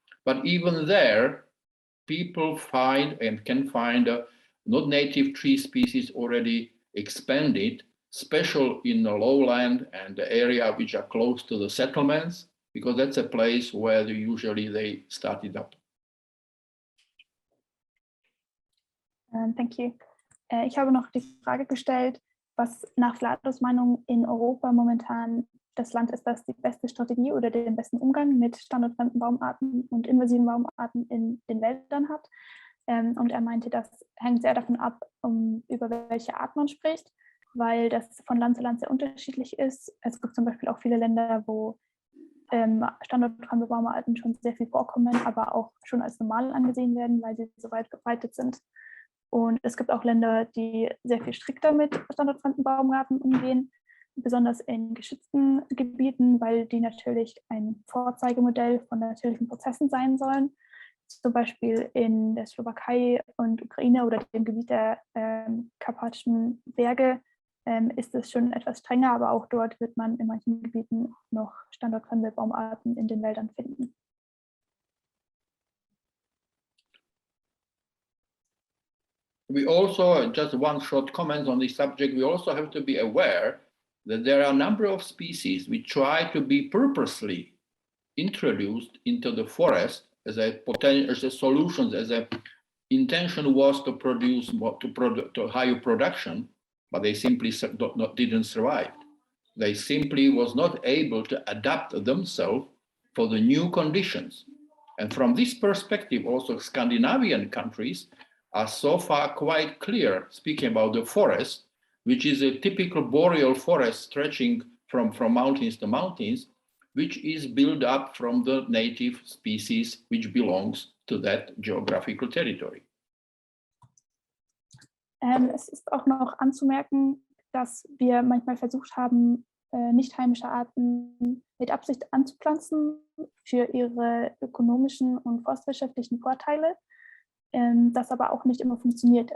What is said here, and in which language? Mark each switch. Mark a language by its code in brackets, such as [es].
[en] But even there, people find and can find not native tree species already expanded, especially in the lowland and the area which are close to the settlements, because that's a place where usually they started up. Thank you. [de] Ich habe noch die Frage gestellt, was nach Vlados Meinung in Europa momentan das Land ist, das die beste Strategie oder den besten Umgang mit standortfremden Baumarten und invasiven Baumarten in den Wäldern hat. Und er meinte, das hängt sehr davon ab, über welche Art man spricht, weil das von Land zu Land sehr unterschiedlich ist. Es gibt zum Beispiel auch viele Länder, wo standortfremde Baumarten schon sehr viel vorkommen, aber auch schon als normal angesehen werden, weil sie so weit verbreitet sind. Und es gibt auch Länder, die sehr viel strikter mit standortfremden Baumarten umgehen, besonders in geschützten Gebieten, weil die natürlich ein Vorzeigemodell von natürlichen Prozessen sein sollen. Zum Beispiel in der Slowakei und Ukraine oder dem Gebiet der Karpatischen Berge ist es schon etwas strenger, aber auch dort wird man in manchen Gebieten noch standortfremde Baumarten in den Wäldern finden. [en] We also, just one short comment on this subject, we also have to be aware that there are a number of species which try to be purposely introduced into the forest as a potential, as a solution, as a intention was to produce to higher production, but they simply didn't survive. They simply was not able to adapt themselves for the new conditions. And from this perspective, also Scandinavian countries are so far quite clear, speaking about the forest, which is a typical boreal forest stretching from mountains to mountains, which is built up from the native species which belongs to that geographical territory. [de] Es ist auch noch anzumerken, dass wir manchmal versucht haben, nicht heimische Arten mit Absicht anzupflanzen für ihre ökonomischen und forstwirtschaftlichen Vorteile, das aber auch nicht immer funktioniert.